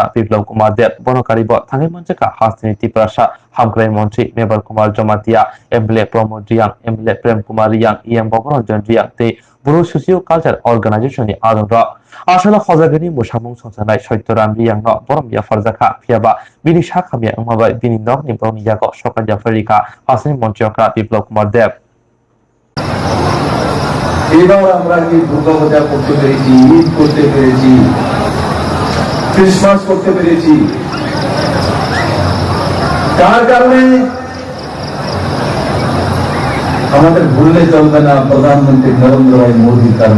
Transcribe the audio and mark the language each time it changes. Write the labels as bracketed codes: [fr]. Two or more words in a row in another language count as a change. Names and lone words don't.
[brx] बिप्लव कुमार देव बनकारिब थांगे मनजाखा हास्तिनि तिप्रासा हामग्राय मन्त्री मेबर कुमार जमातिया एमएलए प्रमोद रियांग एमएलए प्रेम कुमार रियांग ईएम बबरंजन रियांग ते बर' [en] socio culture organisation [brx] आदर आसला हजागिरि मोसामुं संसानाय सत्यराम रियांग बरमिया फरजाखा फियाबा बिनि साखामिया उमाबाय बिनि नगनि बरनि यागो सकान्या फरिका हास्तिनि मन्त्रिफ्रा बिप्लव कुमार देव [bn] এবার আমরা কি দুর্গাপূজা করতে পেরেছি, ঈদ করতে পেরেছি, ক্রিসমাস করতে পেরেছি, তার কারণে আমাদের ভুললে চলবে না প্রধানমন্ত্রী নরেন্দ্র ভাই মোদীর কারণে।